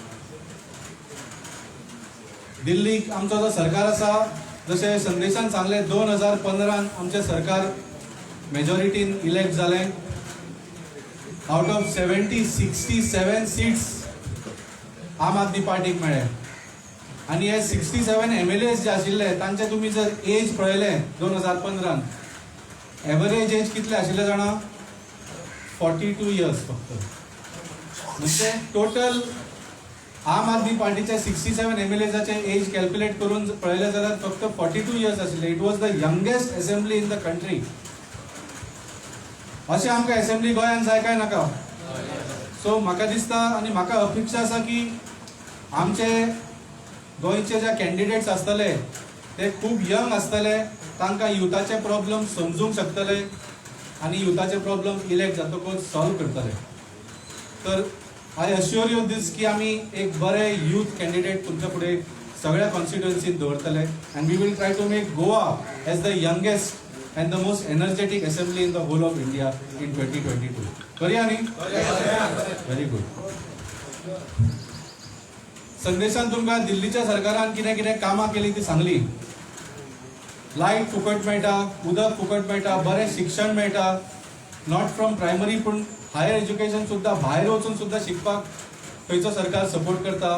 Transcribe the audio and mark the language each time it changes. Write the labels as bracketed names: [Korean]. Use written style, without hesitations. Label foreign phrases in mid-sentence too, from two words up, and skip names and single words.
[Konkani] दिल्लीक आमचो जो सरकार आसा जशें संदेशान सांगलें 2015 आमचें सरकार मेजॉरिटीन इलेक्ट जालें [English] out of 67 seats [Konkani] आम आदमी पार्टीक मेळ्ळे आनी हे 67 MLAs जे आशिल्ले तांचे तुमी जर एज पळयलें 2015 [English] average age [Konkani] कितले आशिल्ले जाणा 42 इयर्स फक्त. म्हणजे टोटल आम आदमी पार्टीचे 67 MLAचे एज कॅल्क्युलेट करून पळयलें जाल्यार फक्त 42 इयर्स आशिल्ले. [English] it was the youngest assembly in the country. [Konkani] अशें आमकां असेंब्ली गोंयांत जाय काय नाका? सो म्हाका दिसता आनी म्हाका अपेक्षा आसा की आमचे गोंयचे जे कॅन्डिडेट्स आसतले ते खूब यंग आसतले, तांकां युथाचे प्रॉब्लेम समजूंक शकतले आनी युथाचे प्रॉब्लेम इलेक्ट जातकच सॉल्व करतले. [English] तर I assure you this [Konkani] की आमी एक बरे यूथ कॅन्डिडेट तुमच्या फुडें सगळ्या कॉन्स्टिट्युएन्सीत दवरतले [English] and we will try to make Goa as the youngest and the most energetic assembly in the whole of India in 2022. [Konkani] करूया न्ही? [English] Very good. [Konkani] संदेशान तुमकां दिल्लीच्या सरकारान कितें कितें कामां केली ती सांगली. लायट फुकट मेळटा, उदक फुकट मेळटा, बरें शिक्षण मेळटा, [English] not from primary [Konkani] पूण [English] higher education [Konkani] सुद्दां भायर वचून सुद्दां शिकपाक खंयचो सरकार सपोर्ट करता.